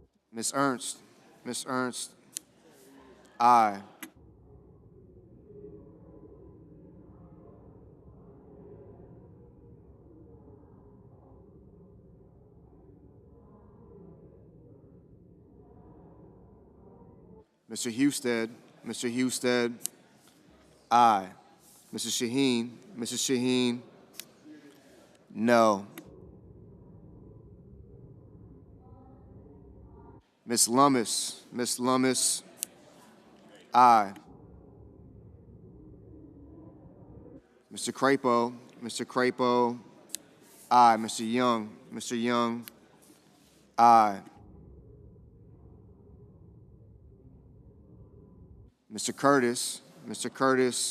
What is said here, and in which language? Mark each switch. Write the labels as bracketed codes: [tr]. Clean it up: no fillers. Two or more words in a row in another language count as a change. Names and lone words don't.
[en] Ms. Ernst. Ms. Ernst. Aye. Mr. Husted. Mr. Husted. Aye. Mrs. Shaheen. Mrs. Shaheen. No. Ms. Lummis. Ms. Lummis. Aye. Mr. Crapo. Mr. Crapo. Aye. Mr. Young. Mr. Young. Aye. Mr. Curtis. Mr. Curtis.